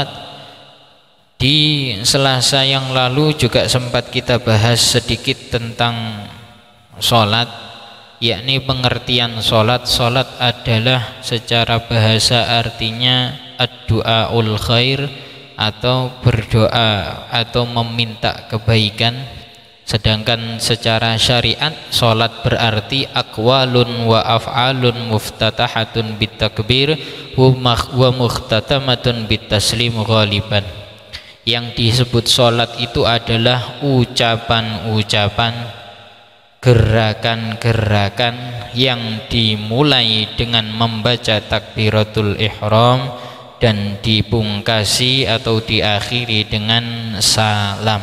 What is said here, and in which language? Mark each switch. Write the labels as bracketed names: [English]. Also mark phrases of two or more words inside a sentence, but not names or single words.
[Indonesian] Di Selasa yang lalu juga sempat kita bahas sedikit tentang sholat, yakni pengertian sholat. Sholat adalah secara bahasa artinya [Arabic] الدعاء الخير, [Indonesian] atau berdoa atau meminta kebaikan. Sedangkan secara syariat sholat berarti [Arabic] أقوال وأفعال مفتتحة بالتكبير ومختتمة بالتسليم غالبا. [Indonesian] Yang disebut sholat itu adalah ucapan-ucapan, gerakan-gerakan yang dimulai dengan membaca [Arabic] تكبيرة الإحرام [Indonesian] dan dipungkasi atau diakhiri dengan salam.